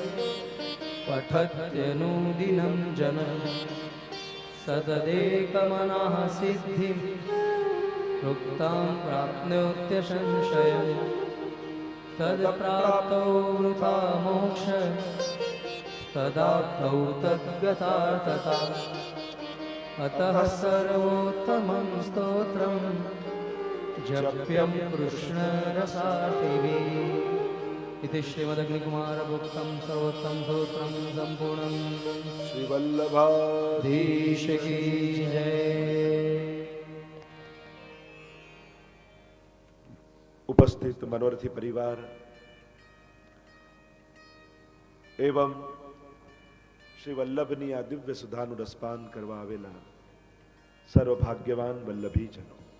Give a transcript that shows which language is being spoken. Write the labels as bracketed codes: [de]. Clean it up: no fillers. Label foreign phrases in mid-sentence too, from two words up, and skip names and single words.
[sa] પઠત્યનુદિनं જન સતદેકમનઃ સિદ્ધિં પ્રોક્તાં પ્રાપ્નોત્ય સંશયં તદ્પ્રાપ્તો વૃથા મોક્ષ તદાપ્તૌ તદ્ગતાર્થતા અતઃ સર્વોત્તમં સ્તોત્રં જપ્યં કૃષ્ણરસાર્થિભિः इति श्रीमदग्निकुमारभुक्तं सर्वोत्तम सूत्रं सम्पूर्णं [hi] શ્રીવલ્લભાધીશ की जय। [gu] ઉપસ્થિત મનોરથી પરિવાર એવં શ્રી વલ્લભની આ દિવ્ય સુધાનું રસપાન કરવા આવેલા સર્વભાગ્યવાન વલ્લભીજનો,